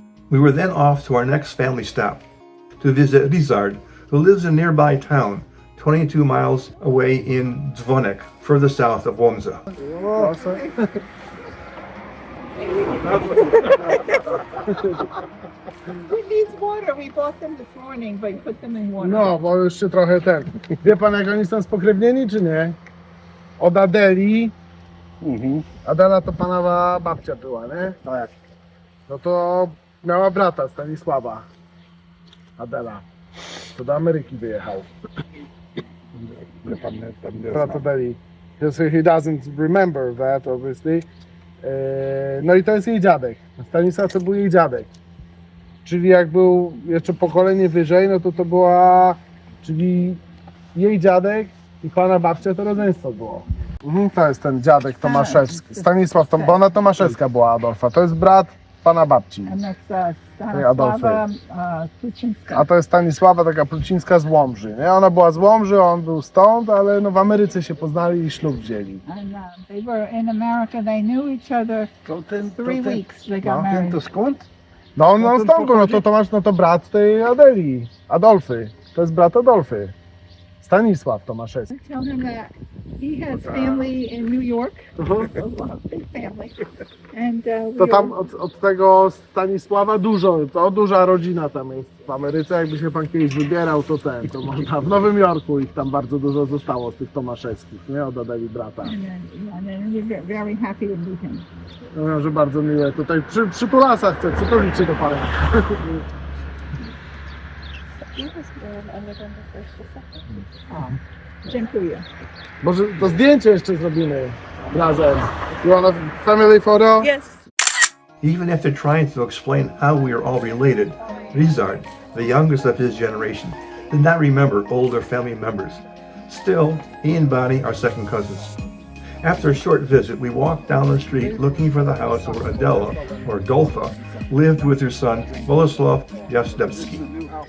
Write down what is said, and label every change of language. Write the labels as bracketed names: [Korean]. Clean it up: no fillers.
[English] We were then off to our next family stop, to visit Lizard, who lives in a nearby town, 22 miles away in Dzwonek, further south of Łomża. It needs water. We bought them this morning, but put them in water. [Polish] No, bo już się trochę ten. Wie pan, jak oni są spokrewnieni, czy nie? Od Adeli. Adela to pana babcia była, nie? Tak. No to miała brata Stanisława. Adela. To do Ameryki wyjechał. Brat Adeli. [English] So he doesn't remember that, obviously. [Polish] No i to jest jej dziadek. Stanisław to był jej dziadek. Czyli jak był jeszcze pokolenie wyżej, no to była, czyli jej dziadek i pana babcia to rodzeństwo było. To jest ten dziadek Tomaszewski. Stanisław, bo ona Tomaszewska była Adolfa. To jest brat pana babci. [English] And that's Stanislava Kluczyńska. [Polish] A to jest Stanisława, taka Plucińska z Łomży. Nie? Ona była z Łomży, on był stąd, ale no w Ameryce się poznali i ślub wzięli. [English] And they were in America. They knew each other 3 weeks. They got married. [Polish] To skąd? No on stąd, no to Tomasz, no to brat tej Adeli, Adolfy. To jest brat Adolfy. Stanisław Tomaszewski. [English] Tell him that he has family in New York. A big family. And [Polish] To tam od tego Stanisława duża rodzina tam jest w Ameryce. Jakby się pan kiedyś wybierał, to można w Nowym Jorku ich tam bardzo dużo zostało z tych Tomaszewskich, nie? Od Adeli brata. [English] and then we're very happy to meet him. [Polish] No, że bardzo miłe. Tutaj przy Tulasa chcę przytulić się do pana. Dziękuję. Może to zdjęcie jeszcze zrobimy razem. [English] You want a family photo? Yes. Even after trying to explain how we are all related, Rizard, the youngest of his generation, did not remember older family members. Still, he and Bonnie are second cousins. After a short visit, we walked down the street looking for the house where Adela, or Dolfa, lived with her son, Boleslav Jastrzębski.